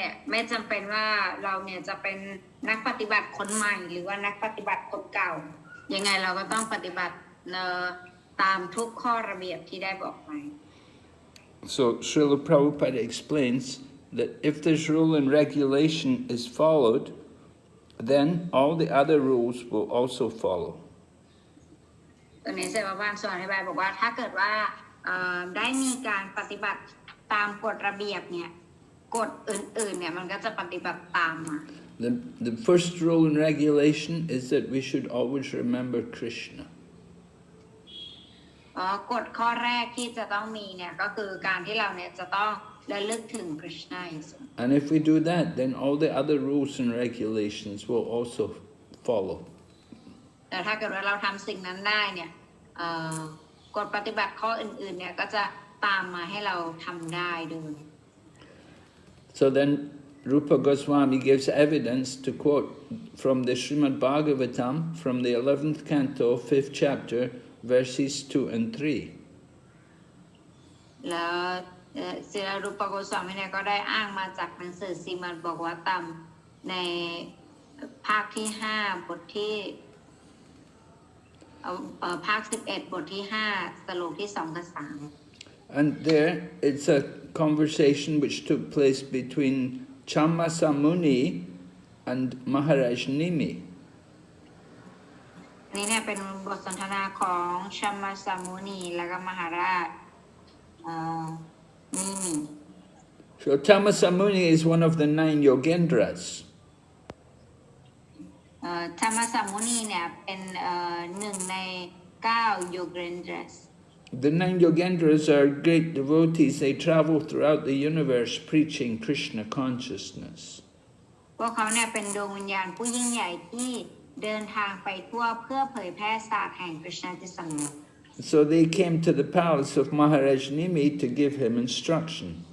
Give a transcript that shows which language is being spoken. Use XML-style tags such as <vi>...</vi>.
<th>ไม่จำเป็นว่าเราเนี่ยจะเป็นนักปฏิบัติคนใหม่หรือว่านักปฏิบัติคนเก่ายังไงเราก็ต้องปฏิบัติตามทุกข้อระเบียบที่ได้บอกไป</th> <en>So Srila Prabhupada explains that if this rule and regulation is followed, then all the other rules will also follow.</en> <th>ตัวนี้เสด็จพระบาทสอนอธิบายบอกว่าถ้าเกิดว่าได้มีการปฏิบัติตามกฎระเบียบเนี่ยกฎอื่นๆเนี่ยมันก็จะปฏิบัติตามมา</th> <en>The first rule and regulation is that we should always remember Krishna.</en> <th>กฎข้อแรกที่จะต้องมีเนี่ยก็คือการที่เราเนี่ยจะต้องระลึกถึงคริชนา</th> <en>And if we do that, then all the other rules and regulations will also follow.</en> <th>แต่ถ้าเกิดว่าเราทำสิ่งนั้นได้เนี่ยกฎปฏิบัติข้ออื่นๆเนี่ยก็จะตามมาให้เราทำได้ด้วย</th> <en>So then Rupa Goswami gives evidence to quote from the Srimad Bhagavatam from the 11th canto, 5th chapter, verses 2 and 3.</en> <th>แล้วศิลรูปโกสวามิเนี่ยก็ได้อ้างมาจากหนังสือสีมัดบอกว่าตามในภาคที่5บทที่ภาค11บทที่5สโลกที่2กับ3</th> <en>And there it's a conversation which took place between Chammasa Muni and Maharaj Nimi.</en> <th>นี่เนี่ยเป็นบทสนทนาของชัมมาสามุนีและก็มหาราชนิมิ</th> <en>So Tammasa Muni is one of the 9 Yogendras.</en> <th>ชัมมาสามุนีเนี่ยเป็นหนึ่งใน9 Yogendras.</th> <en>The 9 Yogendras are great devotees. They travel throughout the universe preaching Krishna consciousness.</en> <th>พวกเขาเนี่ยเป็นดวงวิญญาณผู้ยิ่งใหญ่ที่เดินทางไปทั่วเพื่อเผยแพร่ศาสตร์แห่งคริชนาที่สงบ</th> <en>So they came to the palace of Maharaj Nimi to give him instruction.</en>